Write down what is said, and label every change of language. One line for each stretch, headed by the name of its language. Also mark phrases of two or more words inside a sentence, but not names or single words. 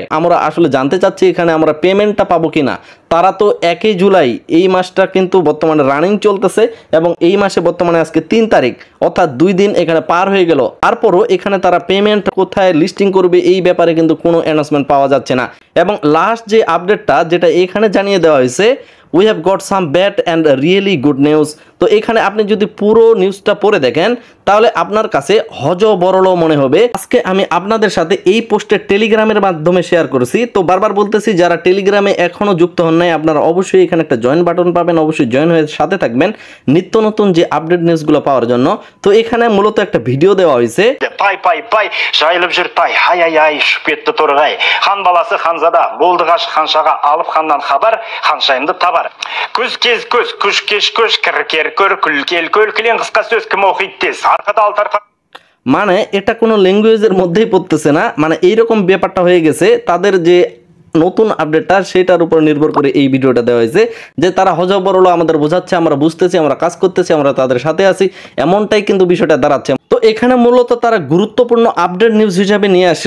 Bangla: আমরা আসলে জানতে চাচ্ছি এখানে আমরা পেমেন্টটা পাবো কিনা। তারা তো 1 জুলাই এই মাসটা কিন্তু বর্তমানে রানিং চলতেছে এবং এই মাসে বর্তমানে আজকে 3 তারিখ, অর্থাৎ 2 দিন এখানে পার হয়ে গেল। তারপরও এখানে তারা পেমেন্ট কোথায় লিস্টিং করবে এই ব্যাপারে কিন্তু কোনো অ্যানাউন্সমেন্ট পাওয়া যাচ্ছে না। এবং লাস্ট যে আপডেটটা যেটা এখানে জানিয়ে দেওয়া হয়েছে,
English: We have got some bad and really good news.
Bangla: তো এখানে আপনি যদি পুরো নিউজটা পড়ে দেখেন তাহলে আপনার কাছে হজবরল মনে হবে। আজকে আমি আপনাদের সাথে এই পোস্টে টেলিগ্রামের মাধ্যমে শেয়ার করেছি। তো বারবার বলতেছি যারা টেলিগ্রামে এখনও যুক্ত হন নাই আপনারা অবশ্যই এখানে একটা
English: join button
Bangla: পাবেন, অবশ্যই জয়েন হয়ে সাথে থাকবেন নিত্য নতুন যে আপডেট নিউজগুলো পাওয়ার জন্য। তো এখানে মূলত একটা ভিডিও দেওয়া হয়েছে।
Kazakh: Пай жайылып жүр тай, ай шүпетті торғай, хан баласы ханзада, болды ғашық ханшаға, алып ханнан хабар, ханшайымды табар. Көз кез көз, күш кеш көш, кір көр, күлкел көл, кілең қысқа сөз кім оқиды тез, арқада алтарқа।
Bangla: এটা কোনো ল্যাঙ্গুয়েজের মধ্যেই পড়তেছে না, এইরকম ব্যাপারটা হয়ে গেছে। তাদের যে নতুন আপডেটটা সেটার উপর নির্ভর করে এই ভিডিওটা দেওয়া হয়েছে যে তারা হজবরল আমাদের বোঝাচ্ছে, আমরা বুঝতেছি, আমরা কাজ করতেছি, আমরা তাদের সাথে আছি, এমনটাই কিন্তু বিষয়টা দাঁড়াচ্ছে। তো এখানে মূলত তারা গুরুত্বপূর্ণ
English: update news
Bangla: হিসাবে নিয়ে আসলো।